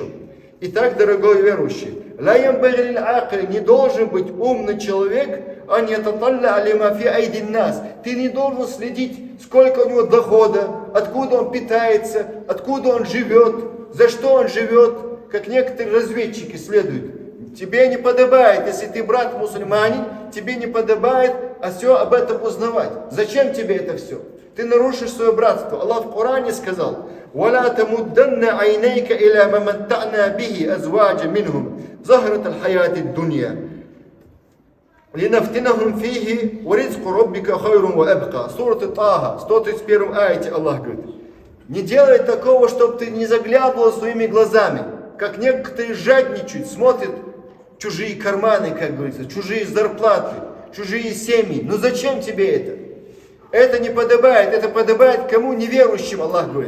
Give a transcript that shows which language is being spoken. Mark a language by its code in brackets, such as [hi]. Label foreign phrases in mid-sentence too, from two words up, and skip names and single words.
[ru] Итак, дорогой верующий, не должен быть умный человек, а не ты не должен следить, сколько у него дохода, откуда он питается, откуда он живет, за что он живет, как некоторые разведчики следуют. Тебе не подобает, если ты брат мусульманин, тебе не подобает все об этом узнавать. Зачем тебе это все? Ты нарушишь свое братство. Аллах в Коране сказал: [ar] وَلَا تَمُدَّنَّ عَيْنَيْكَ إِلَى مَا مَتَّعْنَا بِهِ أَزْوَاجًا مِّنْهُمْ زَهْرَةَ الْحَيَاةِ الدُّنْيَا لِنَفْتِنَهُمْ فِيهِ وَرِزْقُ رَبِّكَ خَيْرٌ وَأَبْقَى. [ru] Сура Таха, 131 аяте Аллах говорит: не делай такого, чтобы ты не заглядывал своими глазами, как некоторые жадничают, смотрят чужие карманы, как говорится, чужие зарплаты, чужие семьи. Ну зачем тебе это? Это не подобает, это подобает кому? Неверующим, Аллах говорит.